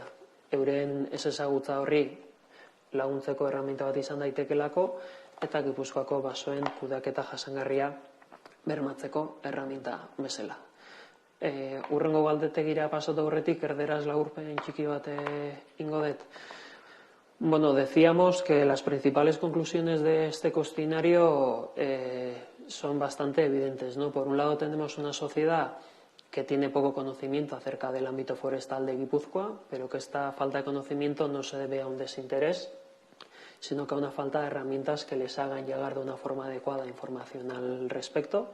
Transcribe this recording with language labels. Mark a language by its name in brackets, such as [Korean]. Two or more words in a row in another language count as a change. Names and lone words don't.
[Basque] Euren ez ezagutza horri laguntzeko erraminta bat izan daitekelako, eta Gipuzkoako basoen kudeaketa jasangarria bermatzeko erraminta bezala. Urrengo galdetegira pasatu aurretik erderaz laburpen txiki bat ingo dut. [Spanish] Decíamos que las principales conclusiones de este cuestionario son bastante evidentes, ¿no? Por un lado tenemos una sociedad que tiene poco conocimiento acerca del ámbito forestal de Guipúzcoa, pero que esta falta de conocimiento no se debe a un desinterés, sino que a una falta de herramientas que les hagan llegar de una forma adecuada información al respecto.